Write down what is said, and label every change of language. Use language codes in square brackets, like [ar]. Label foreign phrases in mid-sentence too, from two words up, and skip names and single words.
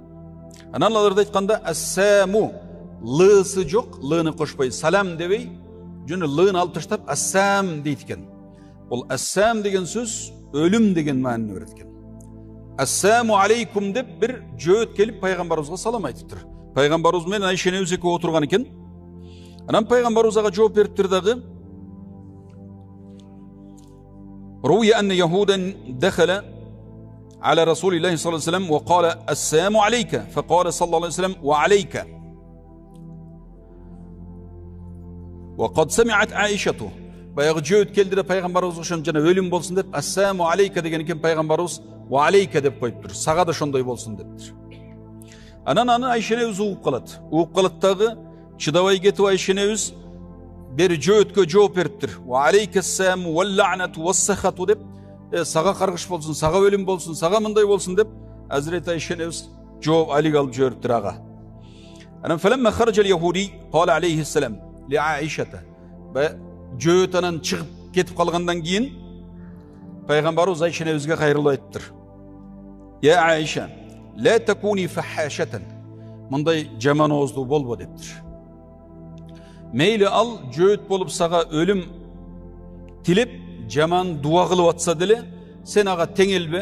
[ky] Анан аларды айтканда ассаму, лысы жок, лыны кошпой, салам дебей, жөн лыны алып таштап ассам дейт экен. Бул ассам деген сөз өлүм деген маанини берет экен. [ar] السام عليكم [ky] деп бир жөөт келип пайгамбарыбызга салам айтыптыр. Пайгамбарыбыз менен Айша энебиз экөө отурган экен. Анан пайгамбарыбыз ага жооп бериптир дагы. [ar] روي أن يهودا دخل على رسول الله صلى الله عليه وسلم وقال السلام عليك فقال صلى الله عليه وسلم وعليك وقد سمعت عائشة. [ky] Баягы жөөт келди де пайгамбарыбыз ошон жана өлүм болсун деп [ar] السلام عليك [ky] деген экен, пайгамбарыбыз [ar] وعليك [ky] деп коюптур. Сага да ошондой болсун дептир. Анан аны Айша энебиз угуп калат. Угуп калат дагы чыдабай кетип Айша энебиз бери жөөткө жооп бериптир. [ar] وعليك السام واللعنة والسخطة [ky] деп сага каргыш болсун, сага өлүм болсун, сага мындай болсун деп Азирет Айша энебиз жооп алик алып жибериптир ага. [ar] Анан فلما خرج اليهودي قال عليه السلام لعائشة. [ky] Жөөт анан чыгып кетип калгандан кийин пайгамбарыбыз Айша энебизге кайрылып айтыптыр. [ar] يا عائشة لا تكوني فحاشة. [ky] Мындай жаман ооздуу болбо дептир. Мейли ал жөөт болуп сага өлүм тилеп жаман дуа кылып атса деле сен ага теңелбе.